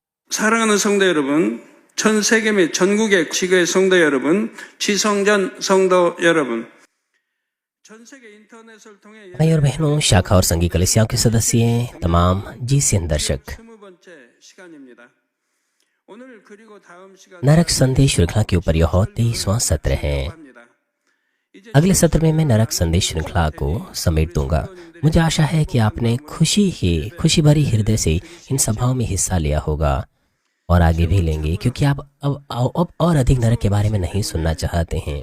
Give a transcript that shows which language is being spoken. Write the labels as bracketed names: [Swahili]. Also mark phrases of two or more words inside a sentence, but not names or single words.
[Korean] 사랑하는 성도 여러분, 전 세계 및 전국의 지교회 성도 여러분, 지성전 성도 여러분, 전 세계 인터넷을 통해 [Hindi] भाई और बहनों, शाखा और संघी कलीसियाओं के सदस्य, तमाम GCN दर्शक, [Korean] 20번째 시간입니다. 오늘 그리고 다음 시간 [Hindi] नरक संदेश श्रृंखला के ऊपर यह 23वां सत्र है। अगले सत्र में मैं नरक संदेश श्रृंखला को समेट दूंगा। मुझे आशा है कि आपने खुशी भरी हृदय से इन सभाओं में हिस्सा लिया होगा और आगे भी लेंगे, क्योंकि आप अब और अधिक नरक के बारे में नहीं सुनना चाहते हैं।